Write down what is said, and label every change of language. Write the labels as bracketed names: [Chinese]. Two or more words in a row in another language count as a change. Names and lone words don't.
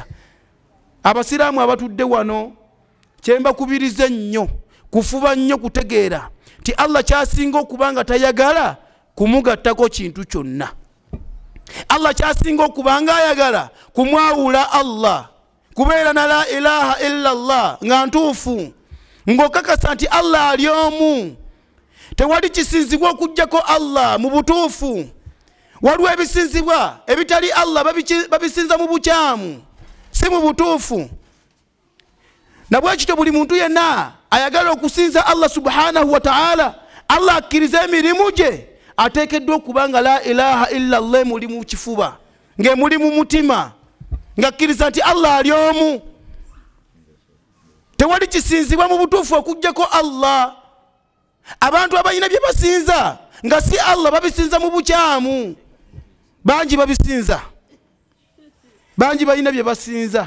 [Ganda] Abasiraamu abatudde wano kyembakubiriza ennyo, kufuba nnyo kutegeera ti Allah kyasinga okuba nga tayagala kumugattako kintu kyonna. Allah kyasinga okuba nga ayagala kumwawula Allah, kubeera na [Arabic] لا إله إلا الله [Ganda] nga ntuufu, ng'okakasa nti Allah ali omu, tewali kisinzibwa okujjako Allah mu butuufu. Waliwo ebisinzibwa ebitali Allah babisinza mu bukyamu, si mu butuufu. Nabwekityo buli muntu yenna ayagala okusinza Allah [Arabic] سبحانه وتعالى, [Ganda] Allah akkiriza emirimu gye, ateekeddwa okuba nga [Arabic] لا إله إلا الله [Ganda] muli mu kifuba, ng'emuli mu mutima, ng'akkiriza nti Allah ali omu. Tewali kisinzibwa mu butuufu okujjako Allah. Abantu abalina bye basinza nga si Allah babisinza mu bukyamu. Bangi babisinza, bangi balina bye basinza.